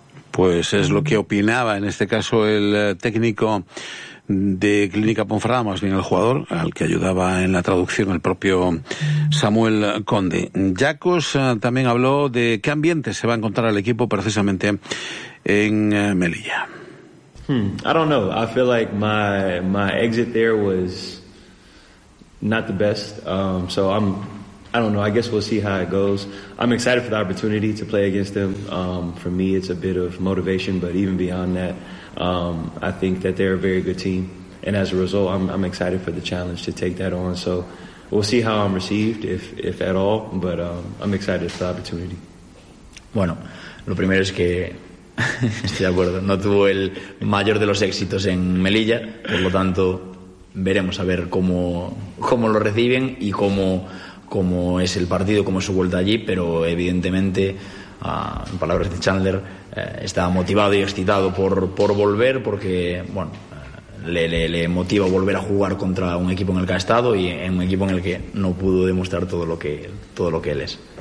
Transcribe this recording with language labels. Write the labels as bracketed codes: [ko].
[es] Pues es lo que opinaba en este caso el técnico de Clínica Ponferrada, más bien el jugador, al que ayudaba en la traducción el propio Samuel Conde. Jacos también habló de qué ambiente se va a encontrar el equipo precisamente en Melilla. [en] I don't know. I feel like my exit there was not the best. I don't know. I guess we'll see how it goes. I'm excited for the opportunity to play against them. For me, it's a bit of motivation. But even beyond that, I think that they're a very good team. And as a result, I'm excited for the challenge to take that on. So we'll see how I'm received, if at all. But I'm excited for the opportunity. [es] Bueno, lo primero es que estoy de acuerdo. No tuvo el mayor de los éxitos en Melilla. Por lo tanto, veremos a ver cómo lo reciben y cómo es el partido, cómo es su vuelta allí, pero evidentemente, en palabras de Chandler, está motivado y excitado por volver, porque bueno, le motiva volver a jugar contra un equipo en el que ha estado y en un equipo en el que no pudo demostrar todo lo que él es.